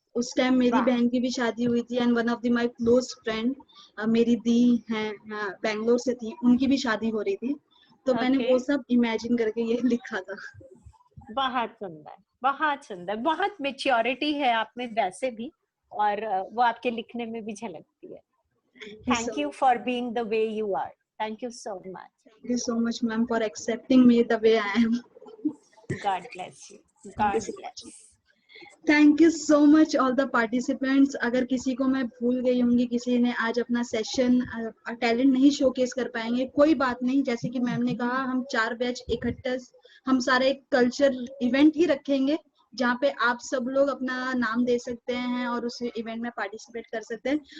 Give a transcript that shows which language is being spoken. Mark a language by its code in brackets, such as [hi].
[hi] उस टाइम मेरी बहन की भी शादी हुई थी [en] and one of the my close friend [hi] मेरी दी हैं बैंगलोर से थी, उनकी भी शादी हो रही थी, तो मैंने वो सब इमेजिन करके ये लिखा था। बहुत सुंदर, बहुत सुंदर, बहुत मैच्योरिटी है आप में वैसे भी, और वो आपके लिखने में भी झलकती है। [en] Thank you for being the way you are. Thank you so much. Thank you so much, ma'am, for accepting me the way I am. God bless you. God bless. Thank you so much all the participants. [hi] अगर किसी को मैं भूल गई होंगी, किसी ने आज अपना सेशन टैलेंट नहीं शोकेस कर पाएंगे, कोई बात नहीं। जैसे कि मैम ने कहा, हम 4 बैच इकट्ठे हम सारे एक कल्चर इवेंट ही रखेंगे जहाँ पे आप सब लोग अपना नाम दे सकते हैं और उस इवेंट में पार्टिसिपेट कर सकते हैं।